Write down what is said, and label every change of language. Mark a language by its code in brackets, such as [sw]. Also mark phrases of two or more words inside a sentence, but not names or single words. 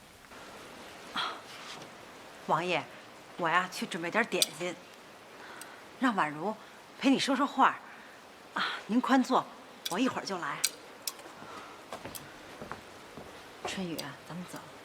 [zh] 王爺，我呀去準備點點心。讓婉如陪你說說話。啊，您宽坐，我一會兒就来。春雨啊，咱们走。